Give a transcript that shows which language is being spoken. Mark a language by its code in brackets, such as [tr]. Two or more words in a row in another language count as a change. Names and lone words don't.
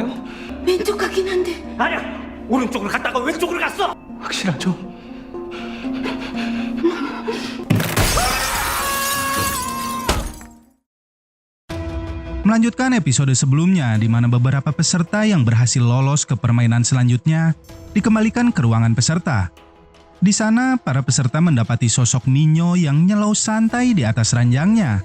[ko] 왼쪽 같긴 한데. 아니야! 오른쪽으로 갔다가 왼쪽으로 갔어! 확실하죠? [id] Melanjutkan episode sebelumnya di mana beberapa peserta yang berhasil lolos ke permainan selanjutnya dikembalikan ke ruangan peserta. Di sana, para peserta mendapati sosok Minyo yang nyelau santai di atas ranjangnya.